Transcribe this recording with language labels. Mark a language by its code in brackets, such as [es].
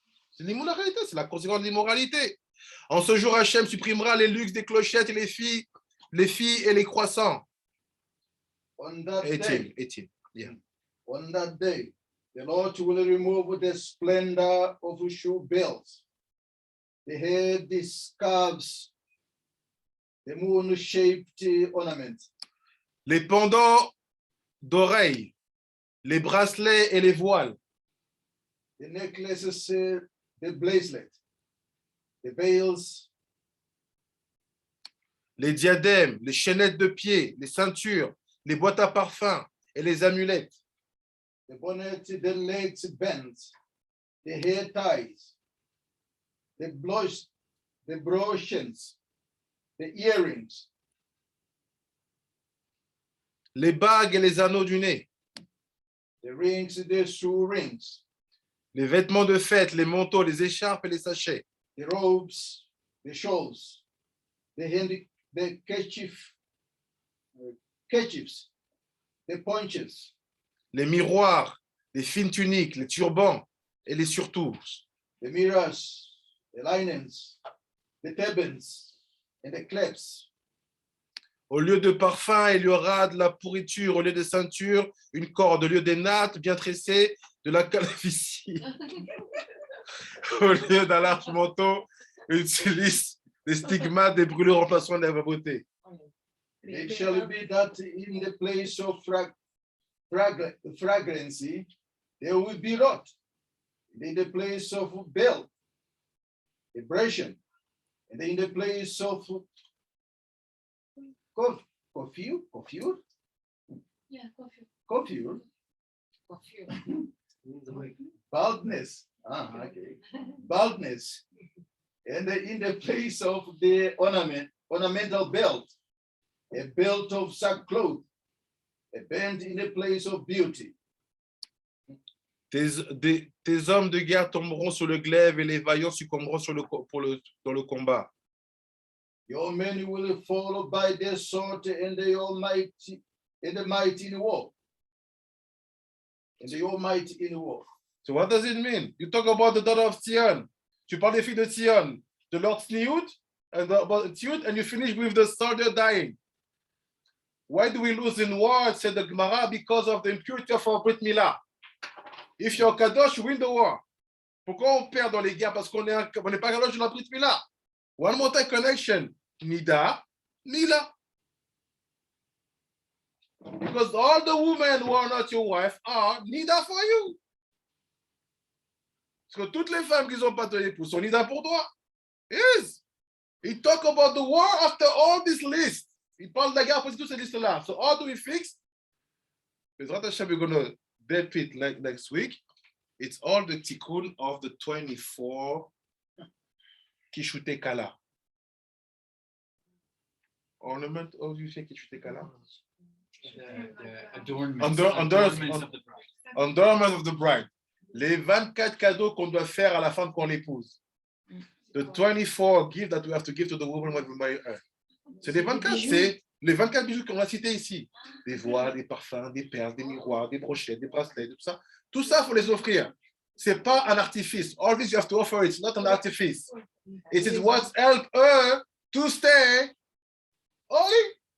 [fr] C'est l'immoralité, c'est la conséquence de l'immoralité. En ce jour, Hachem supprimera les luxes des clochettes et les filles les filles et les croissants. [en] On that 18, day, 18. Yeah. on that day, the Lord will remove the splendor of shoe belts, the head, the scarves, the moon-shaped ornaments, [fr] Les pendants d'oreilles, les bracelets et les voiles, [en] the necklaces, the bracelet, the veils, [fr] les diadèmes, les chaînettes de pied, les ceintures, les boîtes à parfum et les amulettes, [en] the bonnet, the legs bands, the hair ties, the blush, the brooches, the earrings, [fr] les bagues et les anneaux du nez, [en] the rings, the shoe rings, [fr] les vêtements de fête, les manteaux, les écharpes et les sachets, [en] the robes, the shawls, the kerchiefs, the ponchos, [fr] les miroirs, les fines tuniques, les turbans et les surtouches, [en] the mirrors, the linens, the turbans, and the clasps. [fr] Au lieu de parfum, il y aura de la pourriture. Au lieu de ceinture, une corde. Au lieu des nattes bien tressées, de la calvitie. Au lieu d'un large manteau, une cilice, des stigmates, des brûlures remplaçant la beauté. [en] It shall be that in the place of fragrancy, there will be rot. In the place of bell, abrasion, and in the place of coiffure, Yeah, coiffure. baldness, okay, baldness, and in the place of the ornamental belt, a belt of sackcloth, a band in the place of beauty. [fr] Tes hommes de guerre tomberont sur le glaive et les vaillants succomberont dans le combat. [en] Your men will fall by the sword and the almighty and the mighty in war. And the almighty in war. So what does it mean? You talk about the daughter of Sion. [fr] Tu parles des filles de Sion, [en] the Lord Tzniut, and you finish with the soldier dying. Why do we lose in war, said the Gemara? Because of the impurity of our Brit Milah. If you're Kadosh, you win the war. [fr] Pourquoi on perd dans les guerres? Parce qu'on n'est pas Kadosh de la Brit Milah. [en] One more time connection. Nida, Mila. Because all the women who are not your wife are Nida for you. [fr] Parce que toutes les femmes qui n'ont pas ton époux sont Nida pour toi. [en] Yes. He talk about the war after all this list. [fr] Il parle de la guerre après toute cette liste-là. [en] So how do we fix? Because we're going to dead it like next week. It's all the tikkun of the 24 Kishute Kala. Ornament, how do you say Kishute Kala? The adornments, Adornments of the bride. Endowment of the bride. [fr] Les 24 cadeaux qu'on doit faire à la femme qu'on l'épouse. [en] The 24 gifts that we have to give to the woman when we marry her. [fr] C'est les 24, c'est les 24 bijoux qu'on a cités ici. Des voiles, des parfums, des perles, des miroirs, des brochettes, des bracelets, tout ça. Tout ça, il faut les offrir. C'est pas un artifice. [en] All this you have to offer, it's not an artifice. It is what helps her to stay holy.